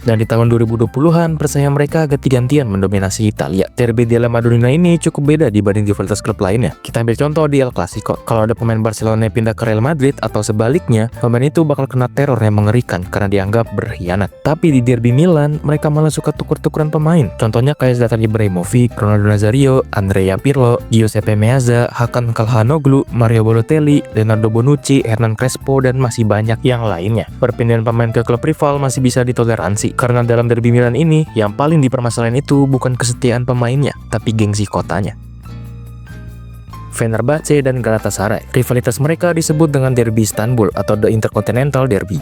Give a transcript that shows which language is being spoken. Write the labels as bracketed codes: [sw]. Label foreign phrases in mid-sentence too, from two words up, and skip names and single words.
[id] Dan di tahun 2020-an, persaingan mereka ganti-gantian mendominasi Italia. Derby della Madonnina ini cukup beda dibanding rivalitas klub lainnya. Kita ambil contoh di El Clasico. Kalau ada pemain Barcelona yang pindah ke Real Madrid atau sebaliknya, pemain itu bakal kena teror yang mengerikan karena dianggap berkhianat. Tapi di Derby Milan, mereka malah suka tuker-tukeran pemain. Contohnya kayak Zlatan Ibrahimovic, Ronaldo Nazario, Andrea Pirlo, Giuseppe Meazza, Hakan Calhanoglu, Mario Balotelli, Leonardo Bonucci, Hernan Crespo, dan masih banyak yang lainnya. Perpindahan pemain ke klub rival masih bisa ditoleransi karena dalam Derby Milan ini yang paling dipermasalahin itu bukan kesetiaan pemainnya, tapi gengsi kotanya. Fenerbahce dan Galatasaray. Rivalitas mereka disebut dengan Derby Istanbul atau The Intercontinental Derby.